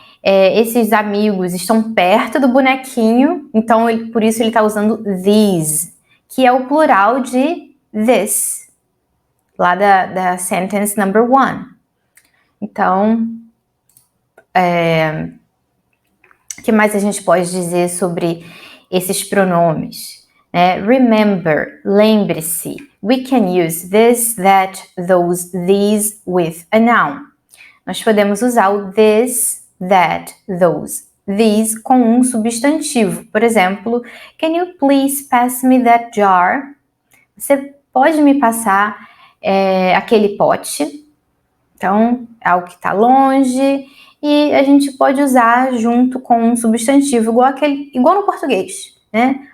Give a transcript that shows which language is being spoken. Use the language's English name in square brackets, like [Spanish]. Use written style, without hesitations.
[Portuguese] Esses amigos estão perto do bonequinho, então por isso ele está usando these, que é o plural de this, lá da [English] sentence number 1. [Portuguese] Então, o que mais a gente pode dizer sobre esses pronomes? [English] Remember, lembre-se. We can use this, that, those, these with a noun. [Portuguese] Nós podemos usar o this, that, those, these com um substantivo. Por exemplo, [English] can you please pass me that jar? [Portuguese] Você pode me passar aquele pote? Então, é algo que está longe e a gente pode usar junto com um substantivo igual no português, né?